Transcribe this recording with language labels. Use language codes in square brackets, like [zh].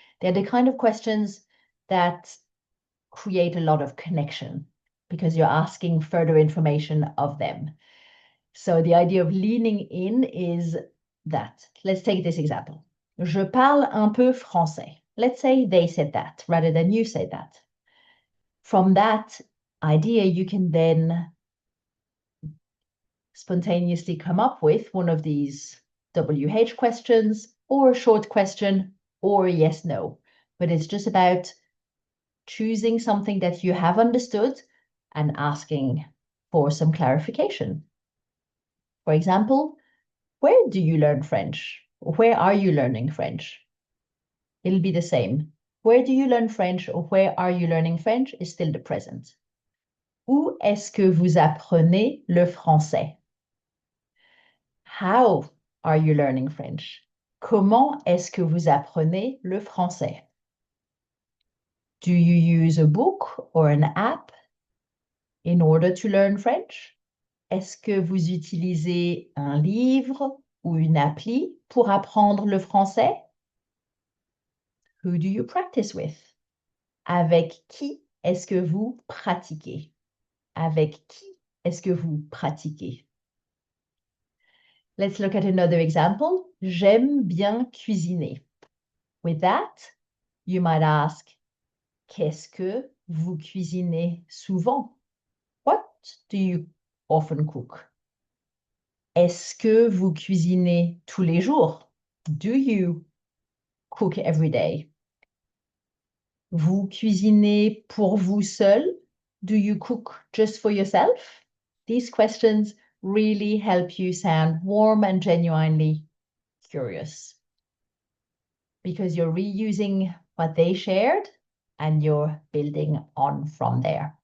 [en] They're the kind of questions that create a lot of connection because you're asking further information of them. So the idea of leaning in is that. Let's take this example. [fr] Je parle un peu français. [en] Let's say they said that rather than you said that. From that idea, you can then spontaneously come up with one of these WH questions or a short question or a yes, no. But it's just about choosing something that you have understood and asking for some clarification. For example, where do you learn French? Where are you learning French? It'll be the same. Where do you learn French or where are you learning French is still the present. [fr] Où est-ce que vous apprenez le français? [en] How are you learning French? [fr] Comment est-ce que vous apprenez le français? [en] Do you use a book or an app in order to learn French? [fr] Est-ce que vous utilisez un livre ou une appli pour apprendre le français? [en] Who do you practice with? [fr] Avec qui est-ce que vous pratiquez? Avec qui est-ce que vous pratiquez? [en] Let's look at another example. [fr] J'aime bien cuisiner. [en] With that, you might ask, [fr] qu'est-ce que vous cuisinez souvent? [en] What do you often cook? [fr] Est-ce que vous cuisinez tous les jours? [en] Do you cook every day? [fr] Vous cuisinez pour vous seul? [en] Do you cook just for yourself? These questions really help you sound warm and genuinely curious because you're reusing what they shared and you're building on from there.